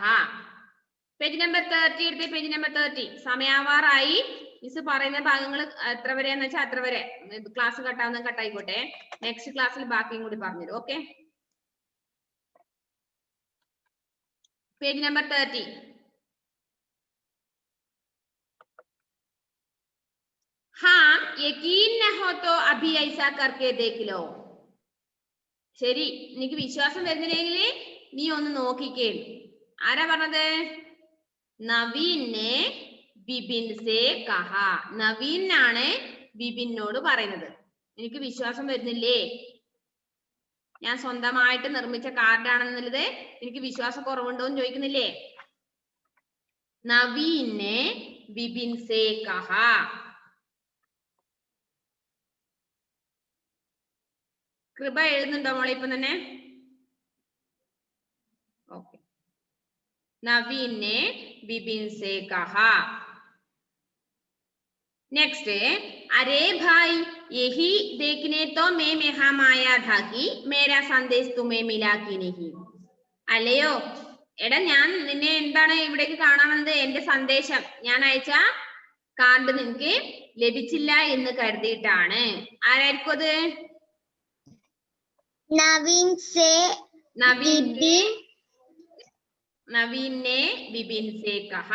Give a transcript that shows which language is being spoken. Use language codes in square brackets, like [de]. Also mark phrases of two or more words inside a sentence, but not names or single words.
[ml] പേജ് നമ്പർ 30 എടുത്ത്. പേജ് നമ്പർ 30 സമയാവാറായി. മിസ് പറയുന്ന ഭാഗങ്ങൾ എത്ര വരെയാന്ന് വെച്ചാൽ അത്ര വരെ. ക്ലാസ് കട്ടാവുന്ന കട്ടായിക്കോട്ടെ. നെക്സ്റ്റ് ക്ലാസ്സിൽ ബാക്കിയും കൂടി പറഞ്ഞുതരും. ഓക്കെ, പേജ് നമ്പർ 30. [hi] हाँ यकीन न हो तो अभी ऐसा करके देख लो. [ml] ശരി, എനിക്ക് വിശ്വാസം വരുന്നില്ലെങ്കിൽ നീ ഒന്ന് നോക്കിക്കേ. ആരാ പറഞ്ഞത്? [hi] नवीन ने विपिन से कहा. [ml] നവീനാണ് വിപിനോട് പറയുന്നത്. എനിക്ക് വിശ്വാസം വരുന്നില്ലേ, ഞാൻ സ്വന്തമായിട്ട് നിർമ്മിച്ച കാർഡാണെന്നുള്ളത് എനിക്ക് വിശ്വാസം കുറവുണ്ടോ എന്ന് ചോദിക്കുന്നില്ലേ? [hi] नवीन ने विपिन से कहा. [ml] കൃപ എഴുതുന്നുണ്ടോ മോളെ ഇപ്പം തന്നെ? [hi] ഓക്കെ. नवीन ने विपिन से कहा. नेक्स्ट अरे भाई यही देखने तो मैं यहाँ आया था कि मेरा संदेश तुम्हें मिला कि नहीं. [ml] അല്ലയോ എടാ, ഞാൻ നിന്നെ എന്താണ് ഇവിടേക്ക് കാണാൻ വന്നത്? എന്റെ സന്ദേശം, ഞാൻ അയച്ച കാർഡ് നിനക്ക് ലഭിച്ചില്ല എന്ന് കരുതിയിട്ടാണ്. ആരായിരിക്കും അത്? [hi] नवीन से नवीन ने विपिन से कहा.